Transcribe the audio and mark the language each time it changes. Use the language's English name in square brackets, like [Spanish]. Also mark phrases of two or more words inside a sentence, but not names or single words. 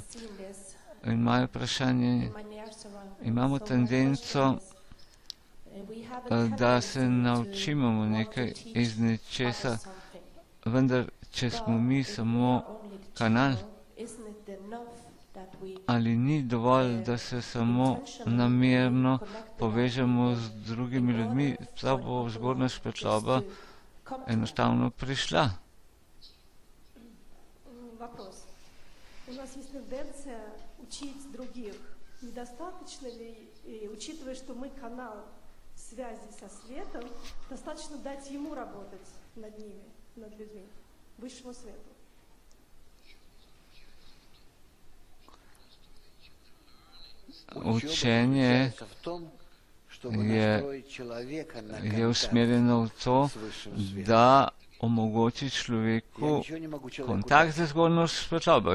[Slovenian] In moje vprašanje, imamo tendenco, da se naučimo nekaj iz nečesa, vendar če smo mi samo kanal, ali ni dovolj, da se samo namerno povežemo z drugimi ljudmi, da bo zgornja svetloba enostavno prišla. [Russian] У нас есть тенденция учить других. Недостаточно ли, учитывая, что мы канал связи со светом, достаточно дать ему работать над ними, над людьми, высшему свету? [Slovenian] Učenje je usmerjeno v to, da omogoči človeku kontakt z zgornjo svetlobo.